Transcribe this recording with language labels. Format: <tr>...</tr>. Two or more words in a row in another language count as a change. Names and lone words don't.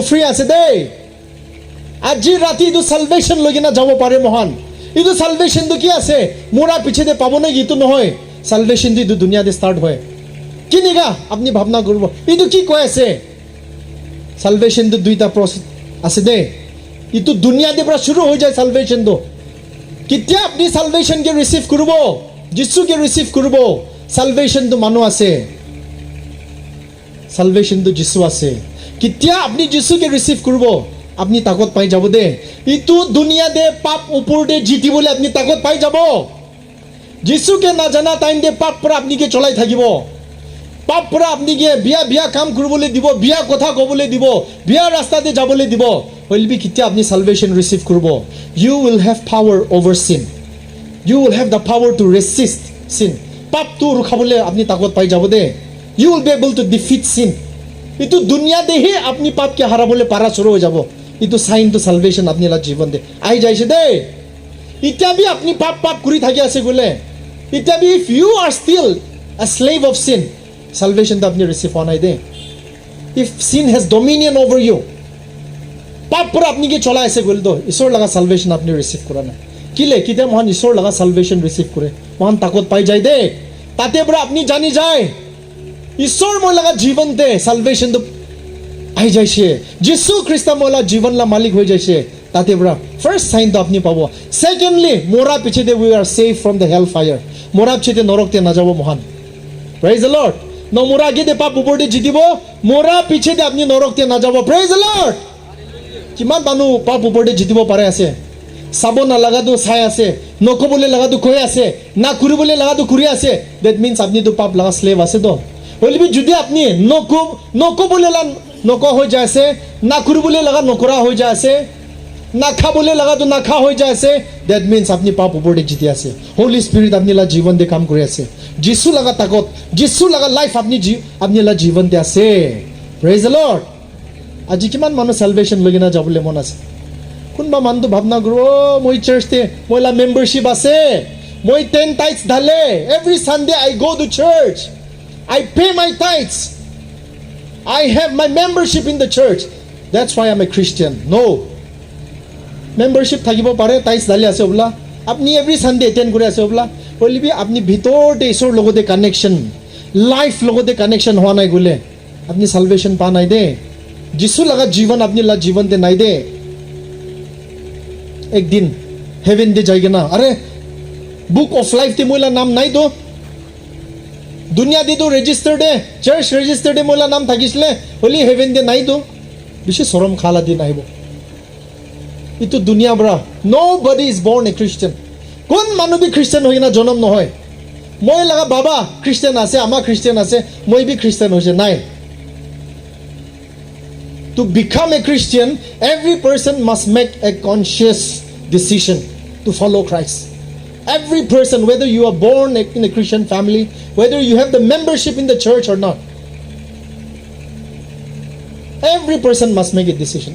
<nag>ফ্ৰী আছে দে আজি ৰাতি এইটো সালভেশন লৈ কিনা যাব পাৰে মহান এইটো সালভেশনটো কি আছে মোৰা পিছতে পাব নে এইটো নহয় সালভেশনটো এইটো দুনিয়াতে ষ্টাৰ্ট হয় কি নিগা আপুনি ভাবনা কৰিব এইটো কি কৈ আছে সালভেশনটো দুইটা প্ৰসেস আছে দে এইটো দুনিয়াতে পৰা শুরু হৈ যায় সালভেশনটো কেতিয়া আপুনি সালভেশনকে ৰিসিভ কৰিব যিশুকে ৰিসিভ কৰিব সালভেশনটো মানুহ আছে সালভেশনটো যিশু আছে কেতিয়া আপুনি যিশুকে ৰিসিভ কৰিব আপনি তাকত পাই যাব দে ইটো দুনিয়া দে পাপ ওপৰতে জিতিবলৈ আপনি তাকত পাই যাব যিশুকে না জানা টাইম দে পাপ পৰা আপনি কে চলাই থাকিব পাপ পৰা আপনি কে বিয়া কাম কৰিবলৈ দিব বিয়া কথা ক'বলৈ দিব বিয়া ৰাস্তাতে যাবলৈ দিব হলবি কেতিয়া আপনি সালভেশন ৰিসিভ কৰিব</nag> <en>you will have power over sin you will have the power to resist sin.</en> <nag>Pap tu rukhabole apni takot pai jabo de.</nag> <en>You will be able to defeat sin.</en> <nag>Itu dunia de hi apni pap ke harabole para shuru ho jabo. Itu sign to salvation apni la jiban de. Ai jaise de. Itya bhi apni pap kuri thaki ase gole. Itya bhi</nag> <en>if you are still a slave of sin,</en> <nag>salvation to apni receive honai de.</nag> <en>If sin has dominion over you,</en> <nag>pap pura apni ke chola ase gole do. Isor laga salvation apni receive kurana. Kile kita mohan isor laga salvation receive kure. Mohan takot pai jai de. Tate pura apni jani jai. Isor mo laga jivan de salvation to ai jaise. Jisu Krista mo la jivan la malik hoi jaise. Tate pura first sign to apni pabo. Secondly, mora piche de</nag> <en>we are safe from the hellfire.</en> <nag>Mora piche de norok te na jabo mohan.</nag> <en>Praise the Lord.</en> <nag>No mora ge de pap upor de jitibo. Mora piche de apni norok te na jabo.</nag> <en>Praise the Lord.</en> <nag>Kiman manu pap upor de jitibo pare ase. Sabo na laga do sai ase. Noko bole laga do koi ase. Na kuri bole laga do kuri ase.</nag> <en>That means</en> <nag>apni to pap laga slave ase do. Only be judi apni noko bole la noko ho jaise. Na kuri bole laga nokora ho jaise. Na kha bole laga to na kha ho jaise.</nag> <en>That means</en> <nag>apni pap upor de jiti ase. Holy Spirit apni la jivan de kam kuri ase. Jisu laga takot. Jisu laga life apni la jivan de ase.</nag> <en>Praise the Lord.</en> <nag>Aji kiman manu salvation logina jabule mon ase. Kunba mandu bhabna guru moi church te moi la membership ase. Moi 10 tithes dhale.</nag> <en>Every Sunday I go to church. I pay my tithes. I have my membership in the church. That's why I'm a Christian. No.</en> <nag>Membership thakibo pare tithes dhale ase obla. Apni</nag> <en>every Sunday</en> <nag>attend kore ase obla. Only be apni bhitor de isor logote connection. Life logote connection hoa nai gule. Apni salvation pa nai de. Jisu laga jivan apni la jivan de nai de. एक दिन हेवन दे जाएगा ना अरे</nag> <en>book of life</en> <nag>ते मोला नाम नहीं दो दुनिया दे दो रजिस्टर्ड है</nag> <en>church registered</en> <nag>है मोला नाम थाकिसले ओली हेवन दे नहीं दो बिशे शरम खाला दे नहीं बो इतो दुनिया बरा</nag> <en>nobody is born a Christian</en> <nag>कोन मानु भी क्रिश्चियन होई ना जन्म न होय मोय लगा बाबा क्रिश्चियन आसे आमा क्रिश्चियन आसे मोय भी क्रिश्चियन होसे नाही</nag> <en>To become a Christian, every person must make a conscious decision to follow Christ. Every person, whether you are born in a Christian family, whether you have the membership in the church or not, every person must make a decision.</en>